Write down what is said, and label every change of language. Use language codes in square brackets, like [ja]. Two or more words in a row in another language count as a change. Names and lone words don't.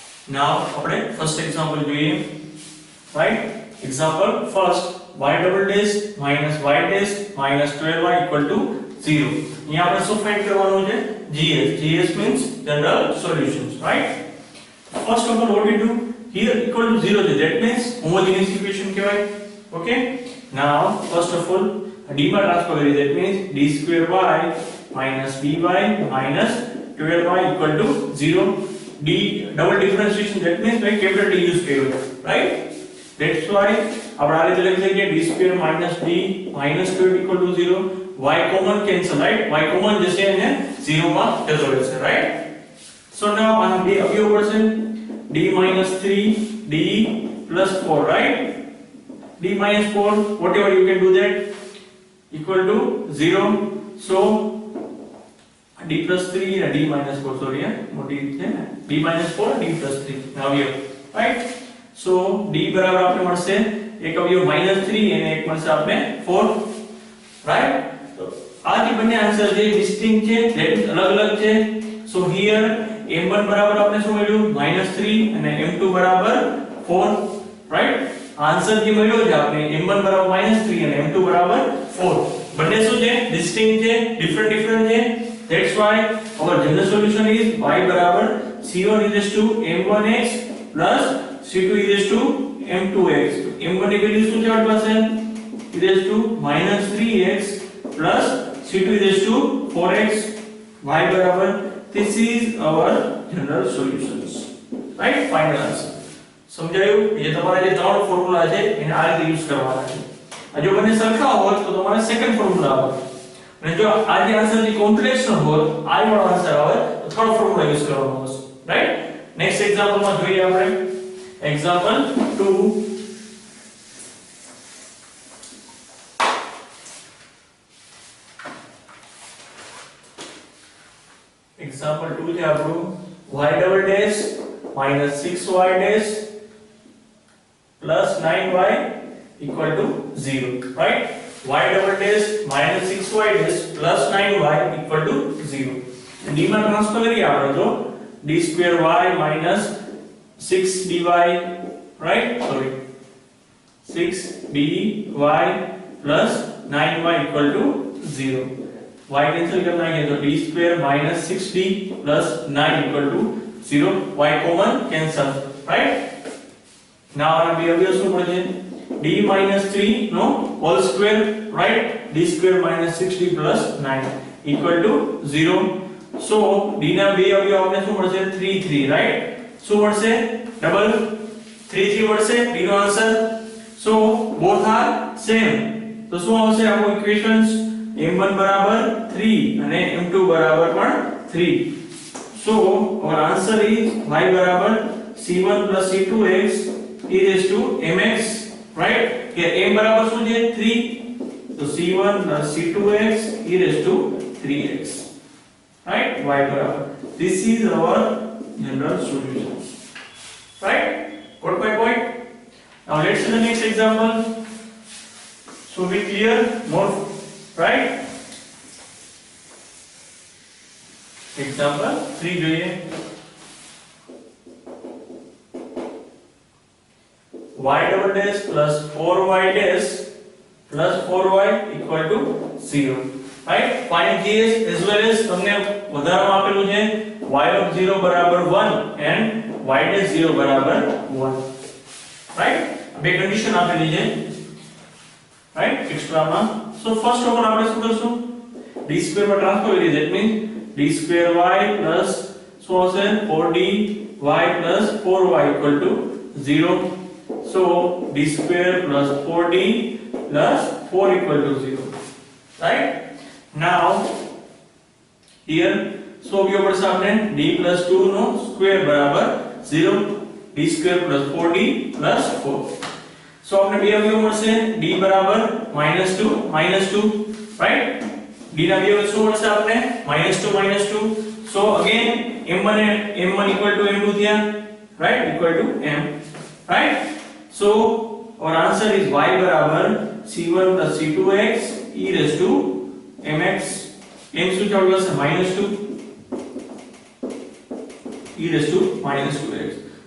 [en] Now આપણે first example જોઈએ, right? Example first, y double dash minus y dash minus 12y equal to 0. [gu] અહીંયા આપણે શું ફાઇન્ડ કરવાનું છે? [en] gs means general solutions, right? First of all, what we do here equal to 0 છે, that means homogeneous equation કહેવાય. Okay, now first of all d [gu] માં ટ્રાન્સફર કરી, [en] that means d square y minus dy minus 12y equal to 0. d double differentiation, that means by capital D use કર્યો, right? That's why [gu] આપણે આ રીતે લખી શકીએ [en] d square minus d minus 12 equal to 0. y common cancel, right? y common [gu] જશે અને 0 માં જતો રહેશે, [en] right? So now [gu] આના બે અવયવ પડશે, [en] d minus 3 d plus 4, right? d minus 4, whatever you can do that, equal to 0. So d plus 3 and d minus 4, sorry, [gu] મોટી છે ને, [en] d minus 4 d plus 3 now here, right? [gu] So d બરાબર આપણે મળશે એક અવયવ -3 અને એક મળશે આપણે 4, right? તો આ જે બંને આન્સર છે ડિસ્ટિંક્ટ છે, [en] that is [gu] અલગ અલગ છે. [en] So here [gu] m1 બરાબર આપણે શું મળ્યું? -3 અને m2 બરાબર 4, right? આન્સર જે મળ્યો છે આપણે m1 બરાબર -3 અને m2 બરાબર 4, બંને શું છે? ડિસ્ટિંક્ટ છે, ડિફરન્ટ છે. [en] That's why our general solution is y बराबर c1 is to m1x plus c2 is to m2x. [gu] m1 [hi] की वैल्यू [gu] શું છે આપણી પાસે? [en] is to -3x plus c2 is to 4x. y बराबर, this is our general solutions, right? Final answer. [gu] સમજાયું? ये તમારા જે ત્રણ ફોર્મ્યુલા છે એને આ રીતે યુઝ કરવાના છે. આ જો બંને સરખા હોય તો તમારે સેકન્ડ ફોર્મ્યુલા આવે, અને જો આ જે આન્સર ની કોમ્પ્લેક્શન હોય, આ વાળો આન્સર આવે તો થર્ડ ફોર્મ્યુલા યુઝ કરવાનો છે, રાઈટ? નેક્સ્ટ એક્ઝામ્પલ માં જોઈએ આપણે એક્ઝામ્પલ 2. [en] એક્ઝામ્પલ 2 [gu] છે આપણું [en] y double dash minus 6y dash plus 9y equal to 0, right? y double dash minus 6y dash plus 9y equal to 0. d [gu] માં ટ્રાન્સફર કરીએ આપણે તો [en] d square y minus 6dy, right? Sorry, 6dy plus 9y equal to 0. y cancel [hi] करना है तो [en] d square minus 6d plus 9 equal to 0. y common cancel, right? now our behavior [gu] શું પડશે? [en] d minus 3 no whole square, right? d square minus 6d plus 9 equal to 0. [gu] so d ના બે અવયવ આપણે શું મળશે? 3 3, right? શું મળશે? ડબલ 3 3 મળશે d નો આન્સર. [en] so both are same, [gu] તો શું આવશે આપણું ઇક્વેશન્સ? m1 બરાબર 3 અને m2 બરાબર પણ 3. [en] so our answer is y બરાબર c1 plus c2x e raised to mx, right? [gu] કે m બરાબર શું છે? [en] 3, તો c1 plus c2x e raised to 3x, right? y બરાબર, this is our general solution, right? Got my point? now let's see the next example so we clear more, right? [gu] example 3 જોઈએ. [en] y double dash plus 4y dash plus 4y equal to 0, right? find gs as well as [gu] તમને વધારામાં આપેલું છે [en] y of 0 બરાબર 1 and y dash 0 બરાબર 1, right? [gu] બે કન્ડિશન આપેલી છે, right? એક્સ્ટ્રા માં. [en] so first of all [gu] આપણે શું કરશું? [en] d square [gu] માં ટ્રાન્સફર કરી, [en] that means d square y plus [gu] શું હશે? [en] 4d y plus 4y equal to 0. so d square plus 4d plus 4 equal to 0, right? now here so we over सामने d plus 2 [gu] નો સ્ક્વેર બરાબર [en] 0, d square plus 4d plus 4. [gu] so આપણે બે અવયવ મળશે, d બરાબર -2 right? d ના બે અવયવ શું મળશે આપણે? -2. [en] so again m1 equal to m2 થયા, right? equal to m, right? so our answer is y બરાબર c1 plus c2x e raised to mx. [gu] m શું છે આપણી પાસે? -2 [en] e raised to [gu] -2x.